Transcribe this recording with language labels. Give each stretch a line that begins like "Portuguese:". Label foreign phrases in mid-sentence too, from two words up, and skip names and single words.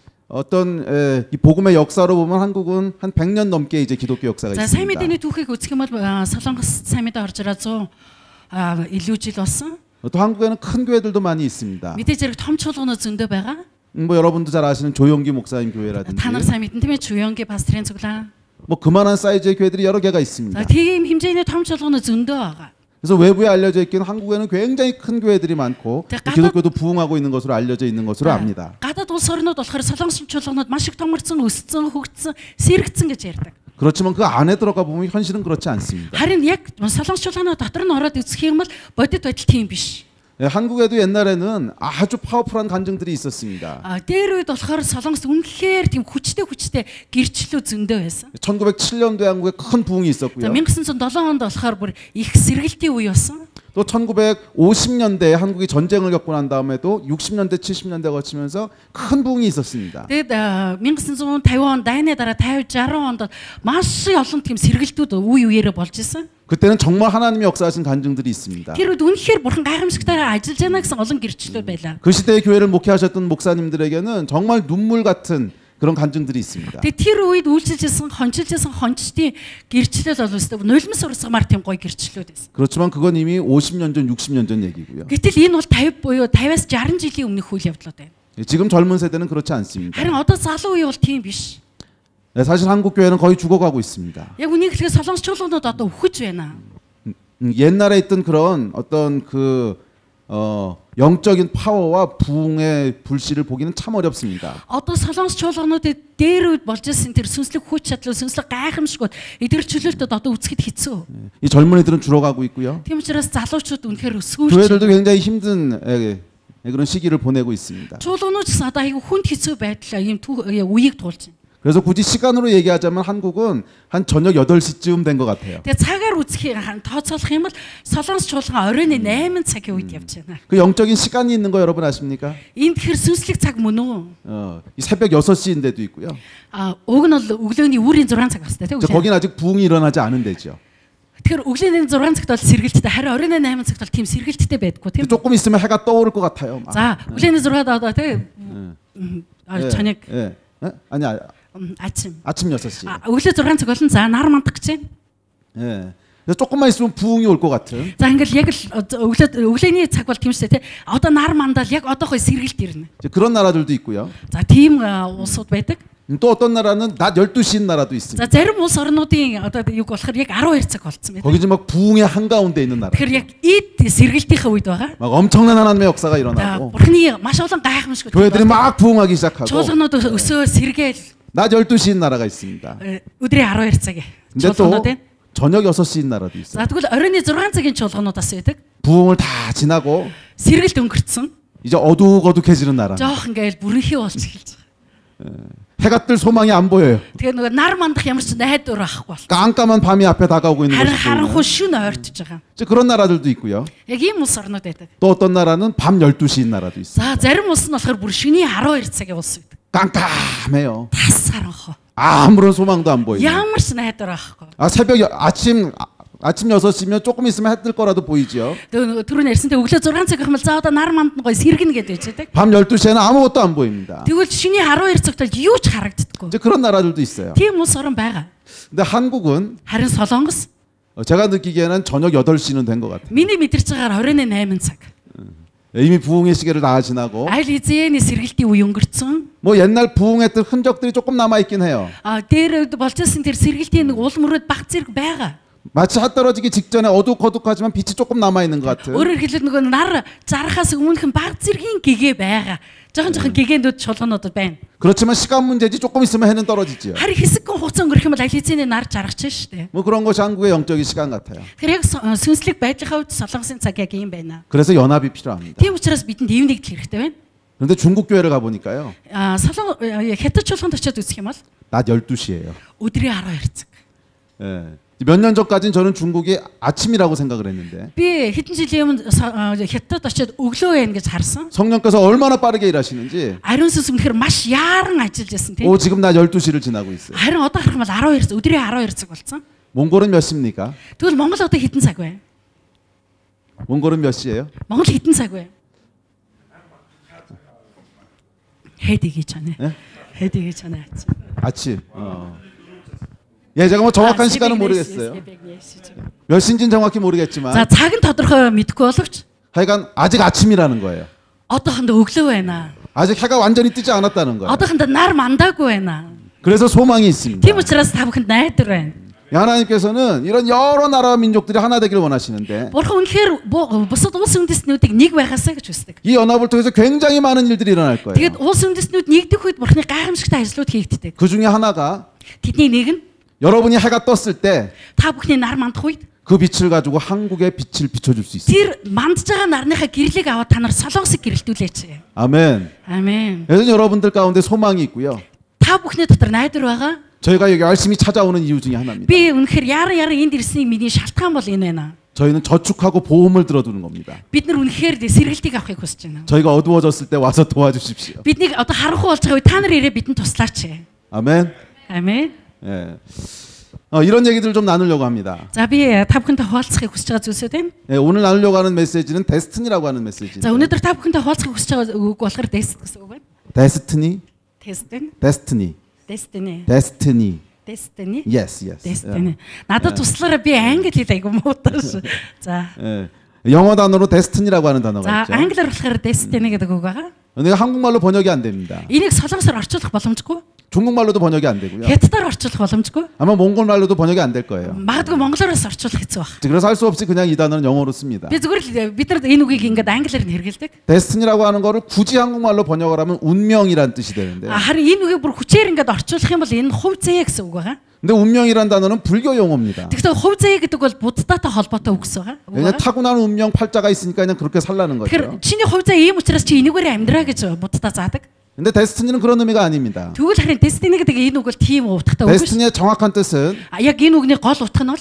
Korean: 어떤 이 복음의 역사로 보면 한국은 한 100년 넘게 이제 기독교 역사가
Mongolian: За
Korean: 있습니다.
Mongolian: сайн мэдээний түүхийг үзэх юм бол Солонгос сайн мэдээ орж ирээд 100 илүү жил болсон.
Korean: 또 한국에는 큰 교회들도 많이 있습니다.
Mongolian: Мэдээж зэрэг том чуулганууд зөндөө байгаа.
Korean: 뭐 여러분도 잘 아시는 조용기 목사님 교회라든지
Mongolian: Та нар сайн мэдэн тийм ээ 주영기 пастрын цуглаан.
Korean: 뭐 그만한 사이즈의 교회들이 여러 개가 있습니다.
Mongolian: За тийм хэмжээний том чуулганууд зөндөө байгаа.
Korean: 그래서 외부에 알려져 있기는 한국에는 굉장히 큰 교회들이 많고 기독교도 부흥하고 있는 것으로 알려져 있는 것으로 압니다.
Mongolian: Гадаад улс орнууд болохоор Солонгос чуулганууд маш их томорцсон, өссөн, хөгжсөн, сэргэгдсэн гэж ярьдаг.
Korean: 그렇지만 그 안에 들어가 보면 현실은 그렇지 않습니다.
Mongolian: Харин яг Солонгос чуулганы дотор нь ороод үзэх юм бол бодит байдал тийм биш.
Korean: 한국에도 옛날에는 아주 파워풀한 간증들이 있었습니다.
Mongolian: Дээр үед болохоор Солонгос үнэхээр тийм хүчтэй гэрчлэлүүд зөндөө байсан.
Korean: 1907년도에 한국에 큰 부흥이 있었고요.
Mongolian: 1907 онд болохоор бүр их сэргэлтийн үе болсон.
Korean: 또 1950년대에 한국이 전쟁을 겪고 난 다음에도 60년대, 70년대 거치면서 큰 부흥이 있었습니다.
Mongolian: Тэгээд 1950 он дайны дараа 50, 60 онд маш олон тийм сэргэлтүүд үе үеэрээ болж исэн.
Korean: 그때는 정말 하나님이 역사하신 간증들이 있습니다.
Mongolian: Тэр үед үнэхээр бурхан гайхамшигтайгаар ажиллаж байна гэсэн олон гэрчлэлүүд байлаа.
Korean: 그 시대의 교회를 목회하셨던 목사님들에게는 정말 눈물 같은 그런 간증들이 있습니다.
Mongolian: Тэгээд тэр үед үйлчилжсэн, хончилжсэн хончдын гэрчлэл бол өстө нулимс урсгамар тийм гоё гэрчлэлүүд байсан.
Korean: 그렇지만 그건 이미 50년 전, 60년 전 얘기고요.
Mongolian: Гэтэл энэ бол 50 буюу 50-аас 60 жилийн өмнөх үйл явдлууд байна.
Korean: 지금 젊은 세대는 그렇지 않습니다.
Mongolian: харин одоо залуу үе бол тийм биш.
Korean: 사실 한국 교회는 거의 죽어가고 있습니다.
Mongolian: Яг үнийг хэлэхэд Солонгос чуулганууд одоо үхэж байна.
Korean: 옛날에 있던 그런 어떤 그 영적인 파워와 부흥의 불씨를 보기는 참 어렵습니다.
Mongolian: Одоо Солонгос чуулгануудад дээр үед болж ирсэн тэр сүнслэг хүч чадал, сүнслэг гайхамшгууд эдгээр чөлөөлтөд одоо үзэхэд хэцүү.
Korean: 이 젊은이들은 줄어가고 있고요.
Mongolian: Тийм учраас залуучууд үнэхээр өсгөөж
Korean: 교회들도 굉장히 힘든 그런 시기를 보내고 있습니다.
Mongolian: чуулганууд ч гэсэн одоо айгүй хүнд хэцүү байдлаа ийм үеийг туулж байна.
Korean: 그래서 굳이 시간으로 얘기하자면 한국은 한 저녁 8시쯤 된 것 같아요.
Mongolian: Тэгээ цагаар үзэх тооцоолох юм бол Солонгос чуулган оройн 8 цагийн үед явж байна.
Korean: 그 영적인 시간이 있는 거 여러분 아십니까?
Mongolian: Энэ тэгэхээр сүнслэг цаг мөн үү?
Korean: 이 새벽 6시인데도 있고요.
Mongolian: Уг нь бол өглөөний үүрийн 6 цаг бастай тийм үү?
Korean: 거긴 아직 부흥이 일어나지 않은 데죠.
Mongolian: Тэгэхээр өглөөний 6 цагт бол сэргэлттэй, харин оройн 8 цагт бол тийм сэргэлттэй байдаггүй тийм үү?
Korean: 조금 있으면 해가 떠오를 것 같아요. 막.
Mongolian: За, өглөөний 6-д одоо тийм 저녁
Korean: 아니 아침 6시.
Mongolian: өглөө 6 цаг болон за нар мандах гэж байна.
Korean: 예. 그래서 조금만 있으면 부흥이 올 것 같은.
Mongolian: За ингээл яг л өглөөний цаг бол тийм шүү дээ тий. Одоо нар мандал яг одоохой сэргэлт ирнэ.
Korean: 그런 나라들도 있고요.
Mongolian: За тийм улсууд байдаг.
Korean: 또 어떤 나라는 낮 12시인 나라도 있습니다.
Mongolian: За зарим улс орнуудын одоо юг болохоор яг 12 цаг болцсон байдаг.
Korean: 거기 지금 막 부흥의 한가운데 있는 나라.
Mongolian: Тэгэхээр яг эд сэргэлтийнхээ үед байгаа.
Korean: 막 엄청난 하나님의 역사가
Mongolian: За
Korean: 일어나고
Mongolian: бурхны маш олон гайхамшиг
Korean: 교회들이 막 부흥하기 시작하고
Mongolian: чуулганууд өсөө сэргээл
Korean: 낮 12시인 나라가 있습니다.
Mongolian: өдрийн 12 цаг에
Korean: 근데 또
Mongolian: чуулганууд байна.
Korean: 저녁 6시인 나라도 있어요.
Mongolian: За тэгвэл оройн 6 цагийн чуулганууд бас байдаг.
Korean: 부흥을 다 지나고
Mongolian: Сэргэлт өнгөрцөн.
Korean: 이제 어둑어둑해지는 나라.
Mongolian: Жоох ингээл бүрэнхий болж эхэлж байгаа.
Korean: 해가 뜰 소망이 안 보여요.
Mongolian: Тэгээ нөгөө нар мандах ямар ч найдвар байхгүй бол.
Korean: 깜깜한 밤이 앞에 다가오고 있는
Mongolian: харин
Korean: 것이
Mongolian: харанхуй шүн ойртож байгаа.
Korean: 이제 그런 나라들도 있고요.
Mongolian: Яг ийм улс орнууд байдаг.
Korean: 또 어떤 나라는 밤 12시인 나라도 있어요.
Mongolian: За зарим улс нь болохоор бүр шөнийн 12 цагийн улс байдаг.
Korean: 깜깜해요.
Mongolian: Тас харанхуй.
Korean: 아무런 소망도 안 보이고.
Mongolian: Ямар ч найдвар байхгүй.
Korean: 새벽 아침 6시면 조금 있으면 해 뜰 거라도 보이죠.
Mongolian: Тэгээ түрүүн ярьсан тэгээ өглөө 6 цаг гэх юм бол за одоо нар манд нь гоё сэргэнэ гэдээ байждаг.
Korean: 밤 12시에는 아무것도 안 보입니다.
Mongolian: Тэгвэл шөнийн 12 цагт бол юу ч харагддаггүй.
Korean: 이제 그런 나라들도 있어요.
Mongolian: Тийм улс орн байгаа.
Korean: 근데 한국은
Mongolian: Харин Солонгос
Korean: 제가 느끼기에는 저녁 8시는 된 것 같아요.
Mongolian: миний мэдэрч байгаагаар 28 цаг.
Korean: 이미 부흥의 시계를 다 지나고
Mongolian: Аль эзэний сэргэлтийн үе өнгөрцөн.
Korean: 뭐 옛날 부흥했던 흔적들이 조금 남아 있긴 해요.
Mongolian: Дээр болж ирсэн тэр сэргэлтийн нэг уул мөрөд баг зэрэг байгаа.
Korean: 마치 해 떨어지기 직전에 어둑어둑하지만 빛이 조금 남아 있는 것 같은.
Mongolian: Өөрөөр хэлбэл нөгөө нар зарахаас өмнөхөн баг зэргийн гэгээ байгаа. Жохон гэгээнүүд чулгануудад байна.
Korean: 그렇지만 시간 문제지 조금 있으면 해는 떨어지지요.
Mongolian: Харин хэсэгхэн хугацаа өнгөрөх юм бол аль эзэний нар жаргаж штэ.
Korean: 뭐 그런 것이 한국의 영적인 시간 같아요.
Mongolian: Тэгэхээр яг сүнслэг байдлынхаа үед Солонгосын цаг яг юм байна.
Korean: 그래서 연합이 필요합니다.
Mongolian: Тийм учраас бидэнд эв нэгдэл хэрэгтэй байна.
Korean: 그런데 중국 교회를 가 보니까요.
Mongolian: Хятад чуулганд очиод үзэх юм бол
Korean: 낮 12시예요.
Mongolian: өдрийн 12 цаг.
Korean: 예. 몇 년 전까지는 저는 중국이 아침이라고 생각을 했는데
Mongolian: Би хэдэн жилийн өмнө Хятад очиод өглөө байна гэж харсан.
Korean: 성령께서 얼마나 빠르게 일하시는지
Mongolian: Ариун сүнс үнэхээр маш яаран ажиллаж байсан тийм.
Korean: 지금 낮 12시를 지나고 있어요.
Mongolian: Харин одоо харах юм бол 12 цаг өдрийн 12 цаг болсон.
Korean: 몽골은 몇 시입니까?
Mongolian: Тэгвэл Монгол одоо хэдэн цаг вэ? 몽골은 몇 시예요? Монгол хэдэн цаг вэ? Хэд гэж байна. Хэд гэж байна.
Korean: 아침. 예, 제가 뭐 정확한 시간은 모르겠어요. 몇 시인지는 정확히 모르겠지만
Mongolian: За цаг нь тодорхой мэдэхгүй боловч
Korean: 하여간 아직 아침이라는 거예요.
Mongolian: одоохондоо өглөө байна.
Korean: 아직 해가 완전히 뜨지 않았다는 거예요.
Mongolian: одоохондоо нар мандаагүй байна.
Korean: 그래서 소망이 있습니다.
Mongolian: Тийм учраас та бүхэнд найдар байна.
Korean: 하나님께서는 이런 여러 나라와 민족들이 하나 되기를 원하시는데
Mongolian: Бурхан үнэхээр бусад улс үндэстнүүдийг нэг байгаасаа гэж хүсдэг.
Korean: 이 연합을 통해서 굉장히 많은 일들이 일어날 거예요.
Mongolian: Тэгээд улс үндэстнүүд нэгдэх үед Бурханы гайхамшигтай ажлууд хийгддэг.
Korean: 그 중에 하나가
Mongolian: Тэдний нэг нь
Korean: 여러분이 해가 떴을 때
Mongolian: та бүхний нар мандах үед
Korean: 그 빛을 가지고 한국의 빛을 비춰줄 수 있어요.
Mongolian: тэр мандж байгаа нарныхаа гэрлийг аваад та нар Солонгосыг гэрэлтүүлээч.
Korean: 아멘.
Mongolian: Амен.
Korean: 여전히 여러분들 가운데 소망이 있고요.
Mongolian: Та бүхний дотор найдар байгаа.
Korean: 저희가 여기 열심히 찾아오는 이유 중에 하나입니다.
Mongolian: Би үнэхээр яаран энд ирсний миний шалтгаан бол энэ байна.
Korean: 저희는 저축하고 보험을 들어두는 겁니다.
Mongolian: Бид нар үнэхээр сэргэлтийг авахыг хүсэж байна.
Korean: 저희가 어두워졌을 때 와서 도와주십시오.
Mongolian: Биднийг одоо харанхуй болж байгаа үед та нар ирээ бидэнд туслаач.
Korean: 아멘.
Mongolian: Амен.
Korean: 예. 이런 얘기들 좀 나누려고 합니다.
Mongolian: За би та бүхэнтэй хуваалцахыг хүсэж байгаа зүйлсүүд байна.
Korean: 예, 오늘 나누려고 하는 메시지는 데스티니라고 하는 메시지.
Mongolian: За өнөөдөр та бүхэнтэй хуваалцахыг хүсэж байгаа үг болохоор Destiny гэсэн үг байна.
Korean: 데스티니? Destiny. 데스티니. Destiny. 데스티니. Destiny.
English: Yes, yes. Destiny.
Mongolian: Надад туслаараа би англи хэл айгу муутааш. За.
Korean: 예. 영어 단어로 데스티니라고 하는 단어가
Mongolian: За
Korean: 있죠.
Mongolian: англиар болохоор Destiny гэдэг үг байгаа.
Korean: 근데 한국말로 번역이 안 됩니다.
Mongolian: Энийг солонгосоор орчуулах боломжгүй.
Korean: 중국말로도 번역이 안 되고요.
Mongolian: Хятадаар орчуулах боломжгүй.
Korean: 아마 몽골말로도 번역이 안 될 거예요.
Mongolian: Магадгүй монголоороос орчуулах хэцүү баг.
Korean: 그래서 할 수 없이 그냥 이 단어는 영어로 씁니다.
Mongolian: Би зүгээр л бид нар энэ үгийг ингээд англиар нь хэрэгэлдэг.
Korean: 데스티니라고 하는 거를 굳이 한국말로 번역을 하면 운명이란 뜻이 되는데.
Mongolian: Харин энэ үгийг бүр хүчээр ингээд орчуулах юм бол энэ хувь зэе гэсэн үг байгаа.
Korean: 근데 운명이란 단어는 불교 용어입니다.
Mongolian: Тэгэхээр хувь зэе гэдэг бол буддаатай холбоотой үг гэсэн
Korean: 그냥
Mongolian: байгаа.
Korean: 타고난 운명 팔자가 있으니까 그냥 그렇게 살라는
Mongolian: Тэгэхээр
Korean: 거죠.
Mongolian: чиний хувь зэе ийм учраас чи энэгээр амьдраа гэж буддаа заадаг.
Korean: 근데 데스티니는 그런 의미가 아닙니다.
Mongolian: Тэгвэл харин destiny гэдэг энэ үг бол тийм утгатай үг шүү.
Korean: 데스티니의 정확한 뜻은
Mongolian: Яг энэ үгний гол утга нь бол